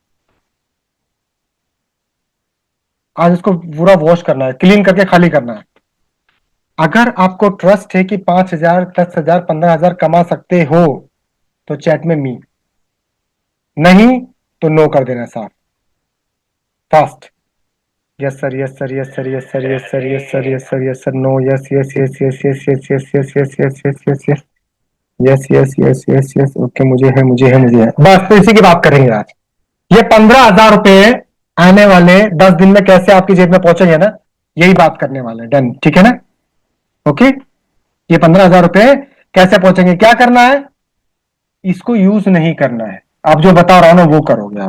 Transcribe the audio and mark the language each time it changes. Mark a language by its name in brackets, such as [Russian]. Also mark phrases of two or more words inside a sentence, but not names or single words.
[Hindi] आज इसको पूरा वॉश करना है, क्लीन करके खाली करना है। अगर आपको ट्रस्ट है कि 5 हजार, 10 हजार, 15 हजार कमा सकते हो, तो चैट में मी, नहीं तो नो कर देना साफ, फास्ट। [English] yes sir, yes sir, yes sir, yes sir, yes sir, yes sir, yes sir, yes sir, no, yes yes yes yes yes yes yes yes yes yes yes yes yes yes yes yes yes yes. [Hindi] ओके, मुझे है, मुझे है, मुझे है, बस तो इसी की बात करेंगे आज। ये 15 हजार रुपए आने वाले 10 दिन में कैसे आपकी जेब में पहुंचेंगे ना, यही बात करने वाले। डन, ठीक है ना? ओके। ये 15 हजार रुपए कैसे पहुंचेंगे, क्या करना है, इसको यूज नहीं करना है, आप जो बता रहा हूं ना वो करोगे आप।